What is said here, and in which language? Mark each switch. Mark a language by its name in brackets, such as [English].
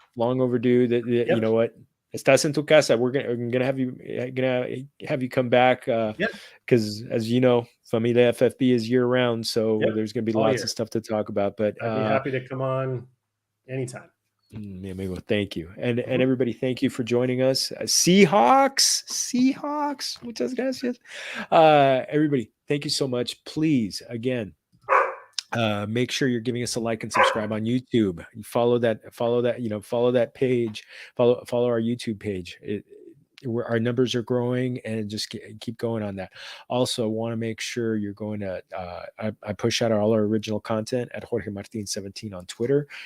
[English] Long overdue. That you know what, [Spanish] estás en tu casa. [English] We're gonna have you come back because as you know, Familia FFB is year round, so there's gonna be lots of stuff to talk about. But I'd be happy to come on anytime. [Spanish] Mi amigo, [English] thank you. And everybody, thank you for joining us. Seahawks, [Spanish] muchas gracias. [English] Everybody, thank you so much. Please, again, make sure you're giving us a like and subscribe on YouTube. You follow that page, follow our YouTube page. Our numbers are growing, and just keep going on that. Also, want to make sure you're going to I push out all our original content at Jorge Martin 17 on Twitter.